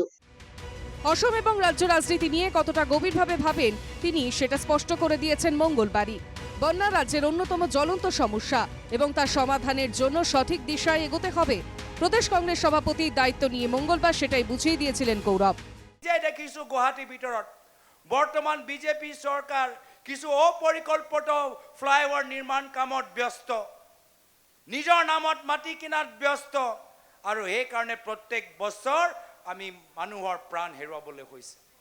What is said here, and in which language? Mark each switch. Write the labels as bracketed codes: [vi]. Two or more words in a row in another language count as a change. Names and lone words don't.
[bn] অসম এবং রাজ্য রাজনীতি নিয়ে কতটা গভীরভাবে ভাবেন তিনি সেটা স্পষ্ট করে দিয়েছেন মঙ্গলবারই। বন্যা রাজ্যের অন্যতম জ্বলন্ত সমস্যা এবং তার সমাধানের জন্য সঠিক দিশায় এগোতে হবে। প্রদেশ কংগ্রেস সভাপতির দায়িত্ব নিয়ে মঙ্গলবার সেটাই বুঝিয়ে দিয়েছিলেন গৌরব। [as] দেখিছোঁ গুৱাহাটীৰ ভিতৰত বৰ্তমান বিজেপি চৰকাৰ কিছু অপৰিকল্পিত ফ্লাইঅভাৰ নিৰ্মাণ কামত ব্যস্ত, নিজৰ নামত মাটি কিনাত ব্যস্ত, আৰু সেইকাৰণে প্ৰত্যেক বছৰ আমি মানুহৰ প্ৰাণ হেৰুৱাবলৈ হৈছে।